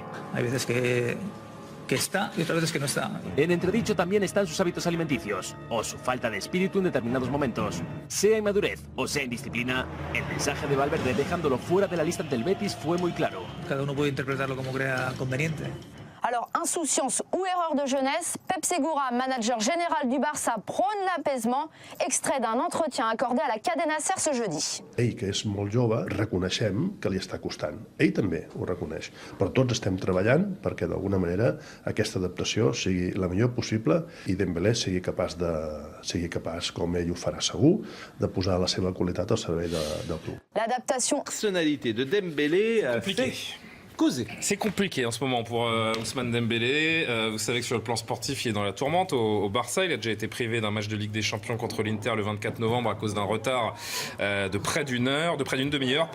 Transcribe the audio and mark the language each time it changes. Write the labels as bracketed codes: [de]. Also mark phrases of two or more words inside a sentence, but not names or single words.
[es] Hay veces que está y otras veces que no está. En entredicho también están sus hábitos alimenticios, o su falta de espíritu en determinados momentos. Sea inmadurez o sea indisciplina, el mensaje de Valverde dejándolo fuera de la lista del Betis fue muy claro. Cada uno puede interpretarlo como crea conveniente. [fr] Alors, insouciance ou erreur de jeunesse, Pep Segura, manager général du Barça, prône l'apaisement. Extrait d'un entretien accordé à la Cadena Ser ce jeudi. [ca] Ell, que és molt jove, reconeixem que li està costant. Ell també ho reconeix. Però tots estem treballant perquè d'alguna manera aquesta adaptació sigui la millor possible i Dembélé sigui capaç, com ell ho farà segur, de posar la seva qualitat al servei del club. [fr] L'adaptation. Personnalité de Dembélé Compliqué. C'est compliqué en ce moment pour Ousmane Dembélé. Vous savez que sur le plan sportif, il est dans la tourmente au Barça. Il a déjà été privé d'un match de Ligue des Champions contre l'Inter le 24 novembre à cause d'un retard de près d'une demi-heure.